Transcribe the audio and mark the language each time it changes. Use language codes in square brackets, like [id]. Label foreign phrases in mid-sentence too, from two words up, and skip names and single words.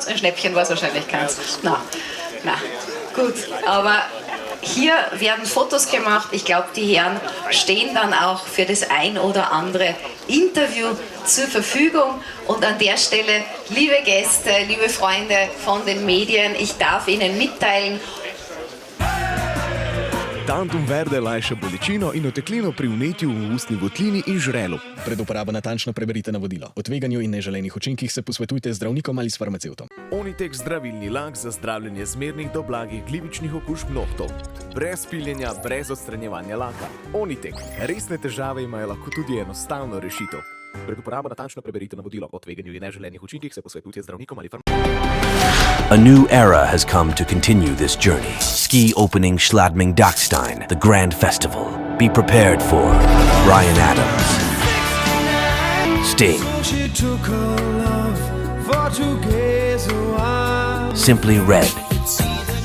[de] Ein Schnäppchen war es wahrscheinlich keins. Na, gut, aber hier werden Fotos gemacht. Ich glaube, die Herren stehen dann auch für das ein oder andere Interview zur Verfügung. Und an der Stelle, liebe Gäste, liebe Freunde von den Medien, ich darf Ihnen mitteilen, [sl] Tantum verde lajša bolečino in oteklino pri vnetju v ustni votlini in žrelu. Pred uporabo natančno preberite navodilo. O tveganju in neželenih učinkih se posvetujte z zdravnikom ali s farmacevtom. Onitek zdravilni lak za zdravljenje zmernih do blagih glivičnih okužb nohtov. Brez piljenja, brez odstranjevanja laka. Onitek. Resne težave imajo lahko tudi enostavno rešitev. Pred uporabo natančno preberite navodilo. O tveganju in neželenih učinkih se posvetujte z zdravnikom ali farmacevtom. [en] A new era has come to continue this journey. Ski opening Schladming-Dachstein, the grand festival. Be prepared for Bryan Adams, Sting, Simply Red,